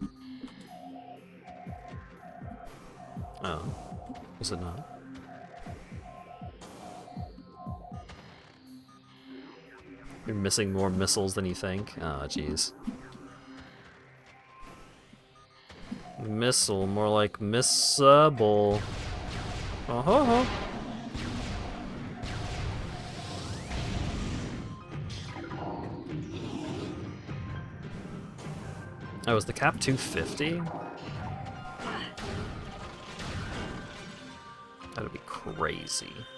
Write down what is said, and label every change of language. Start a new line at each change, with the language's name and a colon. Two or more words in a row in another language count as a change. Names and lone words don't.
English: Oh. Is it not? You're missing more missiles than you think? Oh, jeez. Missile, more like missable. Oh ho ho. Oh, is the cap 250? That'd be crazy.